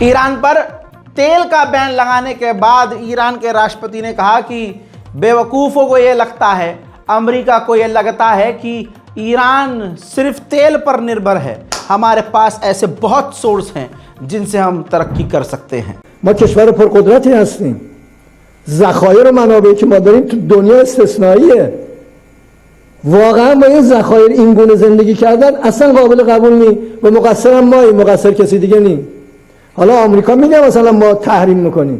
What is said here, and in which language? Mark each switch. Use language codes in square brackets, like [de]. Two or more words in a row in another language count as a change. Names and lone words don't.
[hi] ईरान पर तेल का बैन लगाने के बाद ईरान के राष्ट्रपति ने कहा कि बेवकूफ़ों को यह लगता है, अमेरिका को यह लगता है कि ईरान सिर्फ तेल पर निर्भर है, हमारे पास ऐसे बहुत सोर्स हैं जिनसे हम तरक्की कर सकते हैं। [fa] ما کشور پرقدرتی هستیم. ذخایر و منابعی که ما داریم تو دنیا استثنائیه. واقعا با این ذخایر این گونه زندگی کردن اصلا قابل قبول نیست و مقصرم مایی، مقصر کسی دیگه نیست. حالا آمریکا میگه مثلا ما تحریم میکنیم.